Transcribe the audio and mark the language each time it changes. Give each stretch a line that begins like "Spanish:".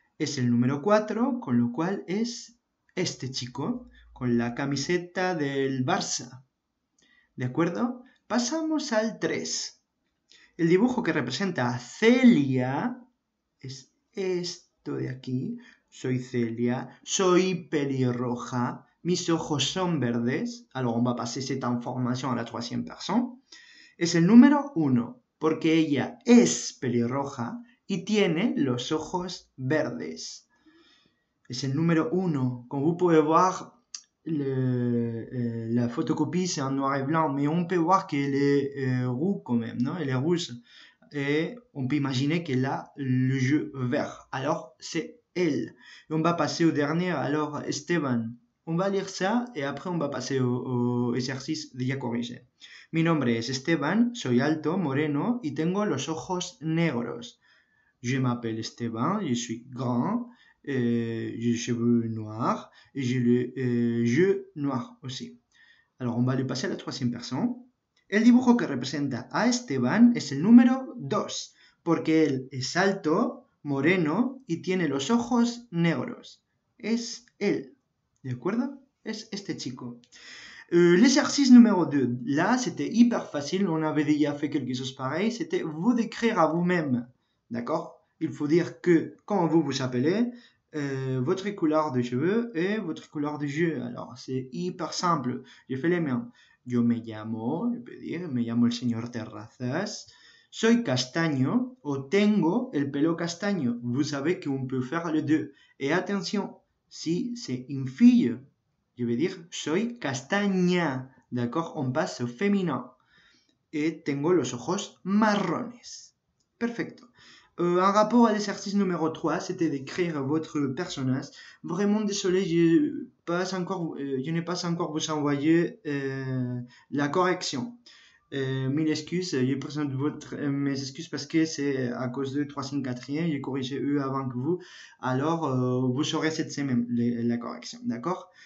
Spanish: Es el número 4, con lo cual es este chico, con la camiseta del Barça. ¿De acuerdo? Pasamos al 3. El dibujo que representa a Celia es esto de aquí. Soy Celia, soy pelirroja, mis ojos son verdes.
French: Alors, on va passer cette information à la troisième personne.
Spanish: Es el número 1, porque ella es pelirroja y tiene los ojos verdes. Es el número 1.
French: Comme vous pouvez voir, la photocopie c'est en noir et blanc, mais on peut voir qu'elle est rouge quand même, non? Elle est rouge. Et on peut imaginer qu'elle a le jeu vert. Alors, c'est elle. Et on va passer au dernier, alors Esteban. On va lire ça et après on va passer au exercice déjà corrigé.
Spanish: Mi nombre es Esteban, soy alto, moreno y tengo los ojos negros.
French: Je m'appelle Esteban, je suis grand, j'ai les cheveux noirs et j'ai les yeux noirs aussi. Alors on va le passer à la troisième personne.
Spanish: El dibujo que representa a Esteban es el número 2, porque él es alto, moreno y tiene los ojos negros. Es él, ¿de acuerdo? Es este chico.
French: L'exercice numéro 2, là c'était hyper facile, on avait déjà fait quelque chose pareil, c'était vous décrire à vous-même, d'accord? Il faut dire que quand vous vous appelez, votre couleur de cheveux et votre couleur de yeux. Alors c'est hyper simple, j'ai fait les miens.
Spanish: Yo me llamo,
French: je peux dire,
Spanish: me llamo el señor Terrazas, soy castaño o tengo el pelo castaño.
French: Vous savez qu'on peut faire les deux. Et attention, si c'est une fille, je vais dire
Spanish: soy castaña,
French: d'accord? On passe au féminin.
Spanish: et tengo los ojos marrones. Perfecto.
French: En rapport à l'exercice numéro 3, c'était d'écrire votre personnage. Vraiment désolé, je n'ai pas encore vous envoyé la correction. Mille excuses, je présente mes excuses parce que c'est à cause de 3e, 4e, j'ai corrigé eux avant que vous, alors vous saurez cette semaine la correction, d'accord?